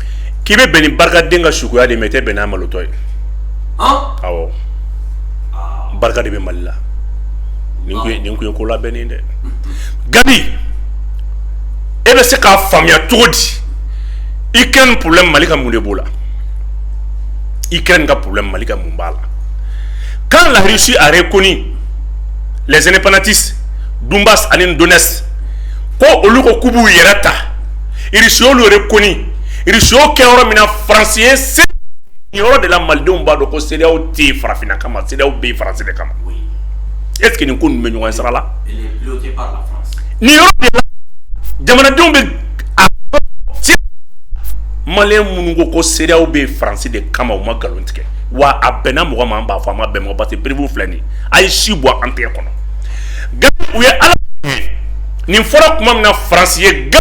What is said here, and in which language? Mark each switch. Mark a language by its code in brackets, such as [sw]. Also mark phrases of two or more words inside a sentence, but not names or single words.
[bm] k'i bɛ bɛn ni barikaden ka suguya de mais i tɛ bɛn n'a malotɔ ye awɔ barika de bɛ Mali la nin kun ye ko labɛnnen dɛ Gani e bɛ se k'a faamuya cogo di Ukraine problème Mali ka mun de b'o la Ukraine ka problème Mali ka mun b'a la [fr] quand la Russie a reconnu les indépendantistes [bm] Donbass ani Donetsk ko olu ko k'u b'u yɛrɛ ta Russie y'olu reconnu Russie y'o kɛ yɔrɔ min na France ye yɔrɔ de la Malidenw b'a dɔn ko CEDEAO tɛ farafinna kama CEDEAO bɛ France de kama [fr] est ce que [bm] nin ko ninnu bɛ ɲɔgɔn sira la nin yɔrɔ de la jamanadenw bɛ Malien minnu ko ko CEDEAO bɛ France de kama u ma nkalon tigɛ wa a bɛnna mɔgɔ ma an b'a fɔ a ma bɛn mɔgɔ [fr] parce que prévu [bm] filɛ nin ye a ye si bɔ an tɛgɛ kɔnɔ Gani u ye Ala nin fɔra kuma min na France ye Gani